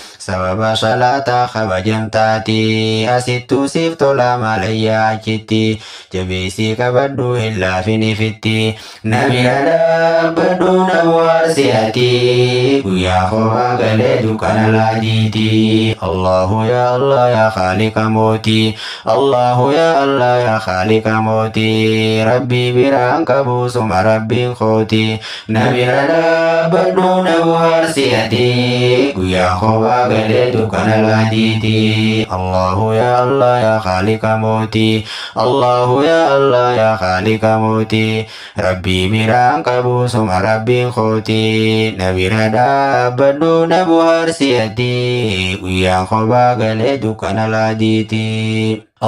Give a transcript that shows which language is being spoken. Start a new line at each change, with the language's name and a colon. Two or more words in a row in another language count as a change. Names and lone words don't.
Oromo: Sababa salaataa kabajamtaati. Asittuu siif tola malayyaa achitti. Jabeessii qabadhu hin laafin ifitti. Nabi dhaabbadhu na bohaarsi ati. Guyyaa kophaa galee dukkana laadiiti.
Arabic: الله يا الله يا خالق
Oromo: mooti.
Arabic: الله يا الله يا خالق
Oromo: mooti. Rabbi biraan qabu suma Rabbiin kooti. Na bira dhaabbadhu na bohaarsi ati, guyyaa kophaa galee dukkana laatiiti.
Arabic: الله يا الله يا خالق
Oromo: mooti.
Arabic: الله يا الله يا خالق
Oromo: mooti. Rabbii biraan qabu suma Rabbiin kooti. Na bira dhaabbadhu na bohaarsi ati, guyyaa kophaa galee dukkana laatiiti.